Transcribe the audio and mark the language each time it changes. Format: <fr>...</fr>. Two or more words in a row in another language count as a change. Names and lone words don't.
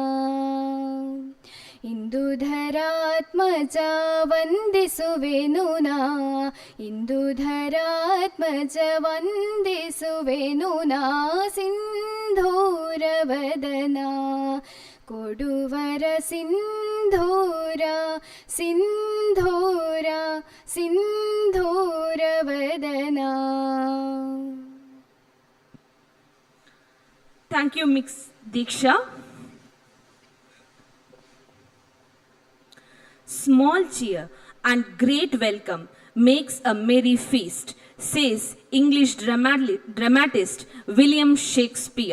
<kn>ಇಂದುಧರಾತ್ಮಜ ವಂದಿಸುವೆನುನಾ ಇಂದುಧರಾತ್ಮಜ ವಂದಿಸುವೆನುನಾ ಸಿಂಧೂರವದನಾ ಕೊಡುವರ ಸಿಂಧೂರ ಸಿಂಧೂರ ಸಿಂಧೂರವದನಾ.</kn> <en>Thank you, Ms. Diksha. Small cheer and great welcome makes a merry feast, says English dramatist William Shakespeare.</en>